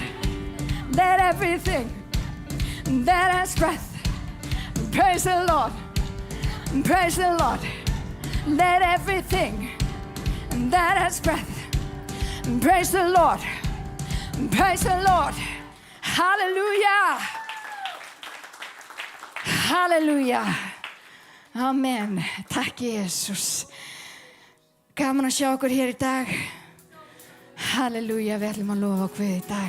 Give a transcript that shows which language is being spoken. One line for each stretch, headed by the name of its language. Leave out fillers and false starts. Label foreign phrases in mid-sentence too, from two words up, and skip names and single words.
English: Let everything that has breath praise the Lord, praise the Lord. Let everything that has breath praise the Lord, praise the Lord. Hallelujah. Halleluja.
Icelandic: Amen. Takk Jesus. Gaman að sjá okkur hér í dag. Halleluja. Við ætlum að lofa okkur í dag.